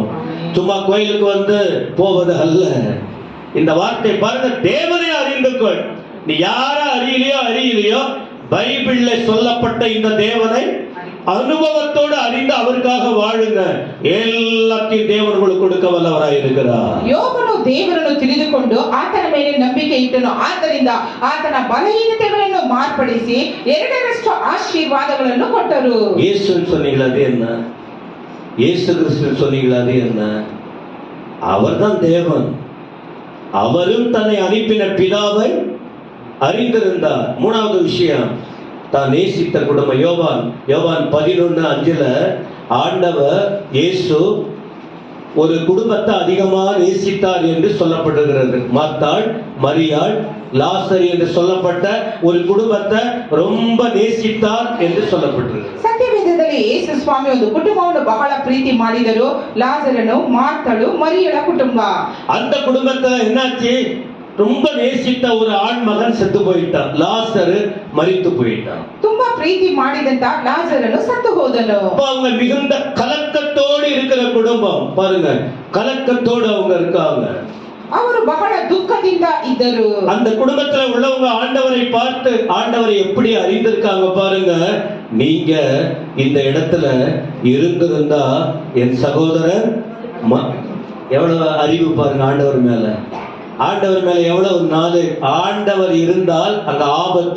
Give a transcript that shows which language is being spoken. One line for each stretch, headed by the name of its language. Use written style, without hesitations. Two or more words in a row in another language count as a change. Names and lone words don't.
Tamil: சும்மா கோயிலுக்கு வந்து போவது அல்ல. இந்த வார்த்தை பாருங்க, தேவனை அறிந்து கொள். நீ யார அறியலையோ பைபிள்ல சொல்லப்பட்ட இந்த தேவனை அனுபவத்தோடு அறிந்து அவருக்காக வாழுங்க. எல்லாத்தையும் தேவர்களுக்கு கொடுக்க வல்லவராய் இருக்கிறார்.
Kannada: ಯೋಬನು ದೇವರನ್ನು ತಿಳಿದುಕೊಂಡು ಆತನ ಮೇಲೆ ನಂಬಿಕೆ ಇಟ್ಟನು, ಆದ್ದರಿಂದ ಆತನ ಬಲಹೀನತೆಗಳನ್ನು ಮಾರ್ಪಡಿಸಿ 2ರಷ್ಟು ಆಶೀರ್ವಾದಗಳನ್ನು ಕೊಟ್ಟರು.
Tamil: இயேசு சொன்னீங்களா அது என்ன? இயேசு கிறிஸ்து சொன்னீங்களா அது என்ன? அவர்தான் தேவன். அவரும் தன்னை அனுப்பின பிதாவை அறிந்திருந்தார். மூணாவது விஷயம், தான் நேசித்த குடும்பம். யோவான் 11:5 ஆண்டவர் இயேசு ஒரு குடும்பத்தை அதிகமாக நேசித்தார் என்று சொல்லப்படுகிறது. மார்த்தாள், மரியாள், லாசர் என்று சொல்லப்பட்ட ஒரு குடும்பத்தை ரொம்ப நேசித்தார் என்று சொல்லப்பட்டிருக்கிறது.
Kannada: ಸತ್ಯವೇದದಲ್ಲಿ ಯೇಸು ಸ್ವಾಮಿ ಒಂದು ಕುಟುಂಬವನ್ನು ಬಹಳ ಪ್ರೀತಿ ಮಾಡಿದರು, ಲಾಜರನು, ಮಾರ್ತಳು, ಮರಿಯಳ ಕುಟುಂಬ.
Tamil: அந்த குடும்பத்துல என்னாச்சு? ரொம்ப நேசித்த ஒரு ஆண் மகன் செத்து போயிட்டான், லாசர் மரித்து போயிட்டான்.
Kannada: ತುಂಬಾ ಪ್ರೀತಿ ಮಾಡಿದಂತ ಲಾಜರನು ಸತ್ತು ಹೋದನು.
Tamil: அவங்க மிகுந்த கலக்கத்தோடு இருக்கிற குடும்பம். பாருங்க, கலக்கத்தோடு அவங்க இருக்காங்க.
Kannada: ಅವರು ಬಹಳ ದುಃಖದಿಂದ ಇದ್ದರು.
Tamil: அந்த குடும்பத்துல உள்ளவங்க ஆண்டவரை பார்த்து ஆண்டவரை எப்படி அறிந்திருக்காங்க பாருங்க. நீங்க இந்த இடத்துல இருந்திருந்தா என் சகோதரன், எவ்வளவு அறிவு பாருங்க ஆண்டவர் மேல. ஆண்டவர் மேல எவ்வளவு நாள். ஆண்டவர் இருந்தால் அங்க ஆபத்து.